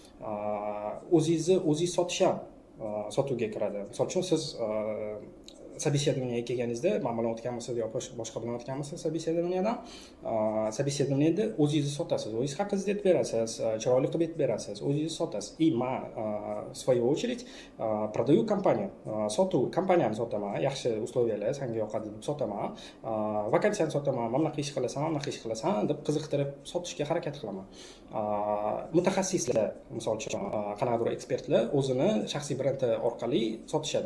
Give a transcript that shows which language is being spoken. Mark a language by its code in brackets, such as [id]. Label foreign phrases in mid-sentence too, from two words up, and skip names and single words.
[uz] O'zingiz sotish ham sotuvga kiradi. Misol uchun siz собеседованиеga kelganingizda, men bilan o'tganmisiz yoki boshqa bilan o'tganmisiz собеседованиеda o'zingizni sotasiz, o'zingiz haqingizni aytib berasiz, chiroyli qilib aytib berasiz, o'zingizni sotasiz. [ru] И men в свою очередь продаю компанию, [uz] sotuv kompaniyani sotaman, yaxshi условияlar senga yoqadi deb sotaman, vakansiyani sotaman, mana bunaqa ish qilasan deb qiziqtirib sotishga harakat qilaman. Mutaxassislar, misol uchun qanaqadir ekspertlar o'zini shaxsiy brendi orqali sotishadi.